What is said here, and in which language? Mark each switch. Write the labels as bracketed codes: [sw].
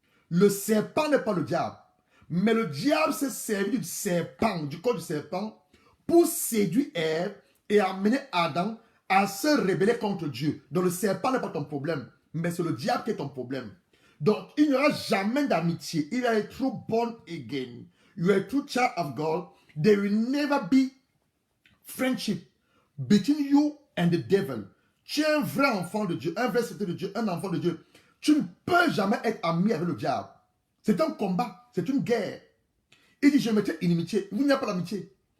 [fr] Le serpent n'est pas le diable. Mais le diable s'est servi du serpent, du corps du serpent, pour séduire Ève et amener Adam à se rebeller contre Dieu. Donc le serpent n'est pas ton problème, mais c'est le diable qui est ton problème. Donc il n'y aura jamais d'amitié. [en] If you are a true born again, you are a true child of God, there will never be friendship between you and the devil. [fr] Tu es un vrai enfant de Dieu, un vrai serviteur de Dieu, un enfant de Dieu. Tu ne peux jamais être ami avec le diable. C'est un combat, c'est une guerre. Il dit, je mettrai inimitié. Il n'y a pas d'amitié.